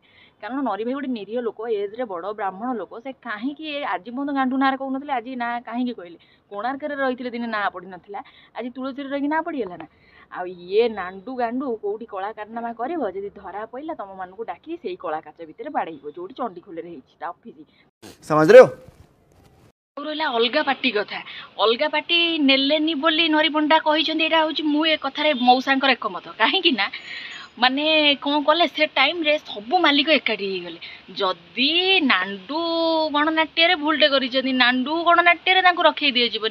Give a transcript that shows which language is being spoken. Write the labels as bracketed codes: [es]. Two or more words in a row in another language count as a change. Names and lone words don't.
[or] କାରଣ ନରି ଭାଇ ଗୋଟେ ନିରୀହ ଲୋକ, ଏଜ୍ରେ ବଡ଼ ବ୍ରାହ୍ମଣ ଲୋକ, ସେ କାହିଁକି ଆଜି ପର୍ଯ୍ୟନ୍ତ ଗାଣ୍ଡୁ ନାଁରେ କହୁନଥିଲେ, ଆଜି ନାଁ କାହିଁକି କହିଲେ? କୋଣାର୍କରେ ରହିଥିଲେ ଦିନେ ନାଁ ପଡ଼ିନଥିଲା, ଆଜି ତୁଳସୀରେ ରହିକି ନାଁ ପଡ଼ିଗଲା ନା? ଆଉ ଇଏ ନାଣ୍ଡୁ ଗାଣ୍ଡୁ କୋଉଠି କଳା କାରନାମା କରିବ, ଯଦି ଧରା ପଇଲା ତମମାନଙ୍କୁ ଡାକି ସେଇ କଳା କାଚ ଭିତରେ ବାଡ଼େଇବ, ଯୋଉଠି ଚଣ୍ଡିଖୋଲରେ ହେଇଛି ତା ଅଫିସ୍। [hi] समझ रहे हो? [or] ରହିଲା ଅଲଗା ପାର୍ଟି କଥା, ଅଲଗା ପାର୍ଟି ନେଲେନି ବୋଲି ନରି ପଣ୍ଡା କହିଛନ୍ତି, ଏଇଟା ହେଉଛି ମୁଁ ଏ କଥାରେ ମଉସାଙ୍କର ଏକମତ। କାହିଁକି ନା ମାନେ କ'ଣ କଲେ ସେ ଟାଇମ୍ରେ ସବୁ ମାଲିକ ଏକାଠି ହେଇଗଲେ। ଯଦି ନାଣ୍ଡୁ ଗଣନାଟ୍ୟରେ ଭୁଲଟେ କରିଛନ୍ତି, ନାଣ୍ଡୁ ଗଣନାଟ୍ୟରେ ତାଙ୍କୁ ରଖେଇ ଦିଆଯିବନି।